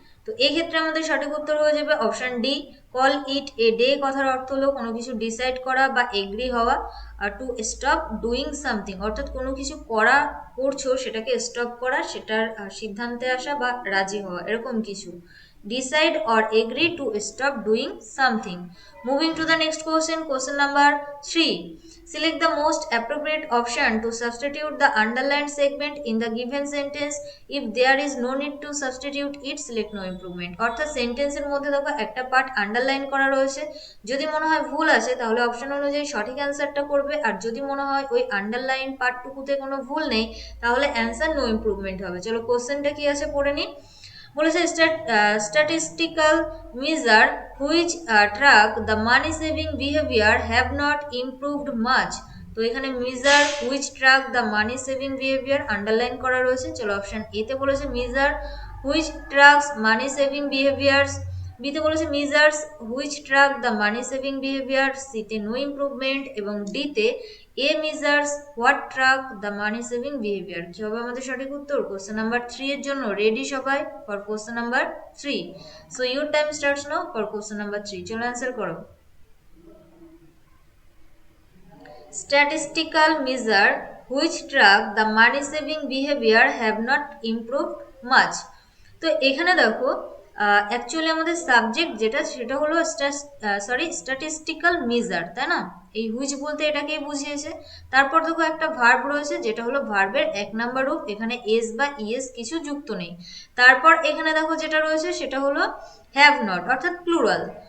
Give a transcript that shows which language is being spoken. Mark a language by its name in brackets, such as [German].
[Bangla] তো এই ক্ষেত্রে আমাদের সঠিক উত্তর হয়ে যাবে option D. [English] call it a day [Bangla] কথার অর্থ হলো কোনো কিছু ডিসাইড করা বা এগ্রি হওয়া। আর [English] to stop doing something [Bangla] অর্থাৎ কোনো কিছু করছো সেটাকে স্টপ করা, সেটার সিদ্ধান্তে আসা বা রাজি হওয়া, এরকম কিছু। [English] Decide or agree to stop doing something. Moving to the next question, question number 3. Select the most appropriate option to substitute the underlined segment in the given sentence. If there is no need to substitute it, select no improvement. [Bangla] অর্থাৎ সেন্টেন্সের মধ্যে দেখো একটা part underline করা রয়েছে, যদি মনে হয় ভুল আছে তাহলে অপশন অনুযায়ী সঠিক অ্যান্সারটা করবে, আর যদি মনে হয় ওই আন্ডারলাইন পার্টটুকুতে কোনো ভুল নেই তাহলে অ্যান্সার নো ইমপ্রুভমেন্ট হবে। চলো কোশ্চেনটা কি আছে পড়ে নিই। বলেছে [English] Statistical measure which track the money saving behaviour have not improved much. তো [Bangla] তো এখানে measure which track the money saving behaviour underline করা রয়েছে। চলো অপশন এতে বলেছে [English] Measure which tracks money saving behaviours, বিতে বলেছে measures which track the money saving behaviour, সিতে no improvement এবং ডিতে a measures what track the money saving behaviour. [Bangla] কি হবে আমাদের সঠিক উত্তর? কোশ্চেন নাম্বার 3 এর জন্য রেডি সবাই for question number 3? [English] So your time starts now for question number 3। [Bangla] চলো অ্যান্সার করো। [English] Statistical measure which track the money saving behavior have not improved much। [Bangla] তো এখানে দেখো অ্যাকচুয়ালি আমাদের সাবজেক্ট যেটা সেটা হলো স্ট্যাটিস্টিক্যাল মেজার, তাই না? এই হুইচ বলতে এটাকেই বুঝিয়েছে। তারপর দেখো একটা ভার্ব রয়েছে যেটা হলো ভার্বের 1 নাম্বার রূপ, এখানে এস বা ইএস কিছু যুক্ত নেই। তারপর এখানে দেখো যেটা রয়েছে সেটা হলো হ্যাভ নট অর্থাৎ প্লুরাল।